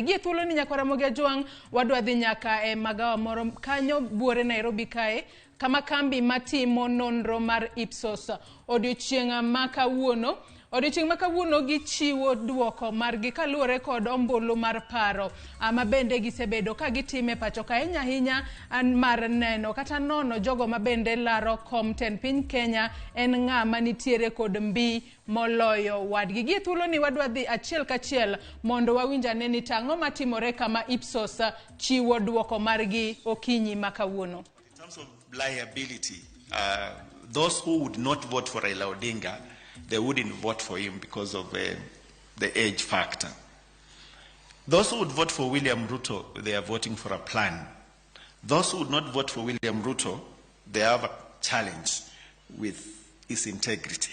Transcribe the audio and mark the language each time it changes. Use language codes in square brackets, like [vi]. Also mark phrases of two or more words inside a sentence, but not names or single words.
[luo] Gie thuolo ni Ramogi ajuang wadwa dhi nyaka e magawa moro kanyo buore Nairobi kae kama kambi matimo nonro mar Ipsos odiochieng' makawuono gichiwo duoko margi kaluwore kod ombulu mar paro mabende gisebedo ka gitime pacho ka ahinya mar neno kata nono jogo mabende laro kom ten piny Kenya en ng'ama nitiere kod mbi moloyo wadgi. Gie thuolo ni wadwa dhi achiel kachiel mondo wawinjane ni tang'o matimore kama Ipsos chiwo duoko margi okinyi makawuono. [en] In terms of liability, those who would not vote for Raila Odinga, they wouldn't vote for him because of the age factor. Those who would vote for William Ruto, they are voting for a plan. Those who would not vote for William Ruto, they have a challenge with his integrity.